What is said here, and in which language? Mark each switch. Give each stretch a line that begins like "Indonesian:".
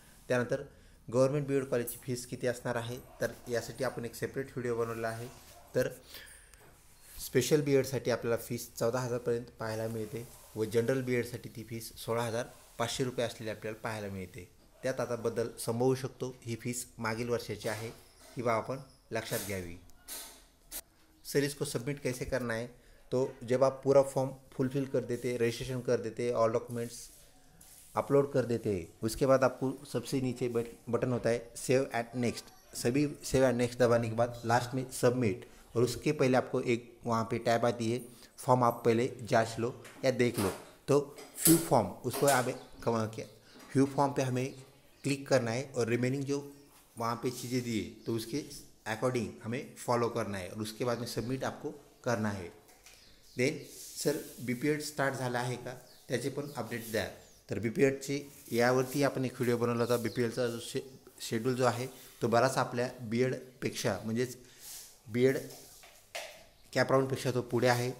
Marathi: त्यानंतर government B Ed कॉलेजची fees किती असणार आहे, तर यासाठी आपण एक सेपरेट व्हिडिओ बनवला आहे. तर स्पेशल बी एडसाठी आपल्याला फीस 14,000पर्यंत पाहायला मिळते, व जनरल बी एडसाठी ती फीस 16,500 असलेली आपल्याला पाहायला मिळते. त्यात आता बदल संभवू शकतो. ही फीस मागील वर्षाची आहे, ही बाब आपण लक्षात घ्यावी.
Hindi: सर इसको सबमिट कैसे करना है? तो जब आप पूरा फॉर्म फुलफिल कर देते, रजिस्ट्रेशन कर देते, ऑल डॉक्यूमेंट्स अपलोड कर देते हैं, उसके बाद आपको सबसे नीचे बटन होता है सेव एट नेक्स्ट. सभी सेव एट नेक्स्ट दबाने के बाद लास्ट में सबमिट, और उसके पहले आपको एक वहाँ पे टैब आती है, फॉर्म आप पहले जांच लो या देख लो. तो फ्यू फॉर्म, उसको हमें क्या फ्यू फॉर्म पे हमें क्लिक करना है, और रिमेनिंग जो वहाँ पे चीज़ें दी है तो उसके अकॉर्डिंग हमें फॉलो करना है, और उसके बाद में सबमिट आपको करना है.
Marathi: देन सर बी पी एड स्टार्ट झाला आहे का, त्याचे पण अपडेट द्या. तर बी पी एडची यावरती आपण एक व्हिडिओ बनवला होता. बी पी एडचा जो शेड्यूल जो आहे तो बराच आपल्या बी एडपेक्षा, म्हणजेच बी एड कॅपराऊंडपेक्षा तो पुढे आहे.